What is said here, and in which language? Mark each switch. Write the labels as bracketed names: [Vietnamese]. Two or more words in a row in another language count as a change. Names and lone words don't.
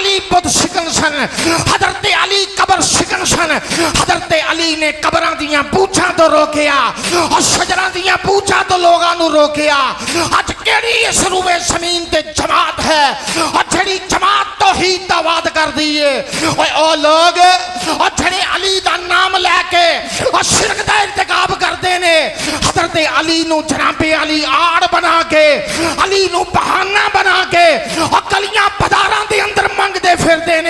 [Punjabi] بت شکن سن، حضرت علی قبر شکن سن، حضرت علی نے قبراں دیاں پوچھاں تو روکیا اور شجراں دیاں پوچھاں تو لوگاں نو روکیا۔ اج کیڑی اس روئے زمین تے جماعت ہے اور جڑی جماعت توحید دا وعد کر دیئے، او لوگ اور جڑے علی دا نام لے کے اور شرک دا ارتکاب کر دینے، حضرت علی نو جناب علی آڑ بنا کے، علی نو بہانہ بنا کے اور گلیاں بازاراں دے اندر منگ دے پھر دینے۔